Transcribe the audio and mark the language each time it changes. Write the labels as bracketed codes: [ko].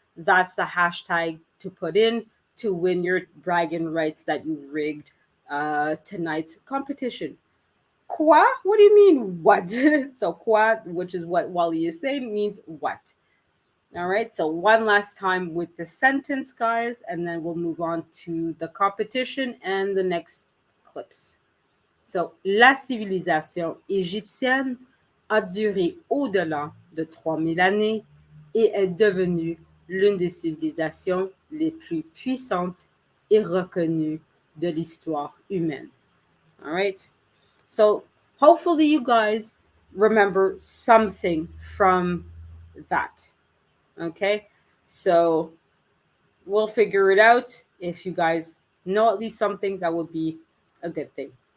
[en] That's the hashtag to put in to win your bragging rights that you rigged tonight's competition. Quoi? What do you mean, what? So, quoi, which is what Wally is saying, means what. All right, so one last time with the sentence, guys, and then we'll move on to the competition and the next clips. [fr] So, la civilisation égyptienne a duré au-delà de 3000 années et est devenue l'une des civilisations les plus puissantes et reconnues de l'histoire humaine. [en] All right. So hopefully you guys remember something from that. Okay. So we'll figure it out. If you guys know at least something, that would be a good thing.